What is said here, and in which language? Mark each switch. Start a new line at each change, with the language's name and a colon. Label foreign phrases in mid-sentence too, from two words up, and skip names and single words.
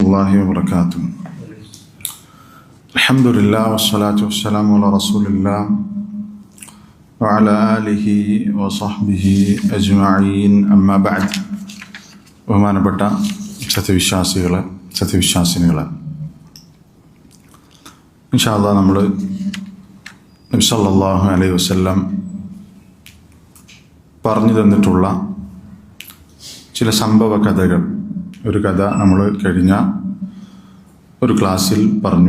Arabic: الله وبركاته. الحمد لله والصلاة والسلام على رسول الله وعلى آله وصحبه أجمعين أما بعد.
Malayalam: ബഹുമാനപ്പെട്ട സത്യവിശ്വാസിനികളെ
Arabic: إن شاء الله
Malayalam: നമ്മൾ നബി
Arabic: صلى الله عليه وسلم
Malayalam: പറഞ്ഞു തന്നിട്ടുള്ള ചില സംഭവ കഥകൾ, ഒരു കഥ നമ്മൾ കഴിഞ്ഞ ഒരു ക്ലാസ്സിൽ പറഞ്ഞു.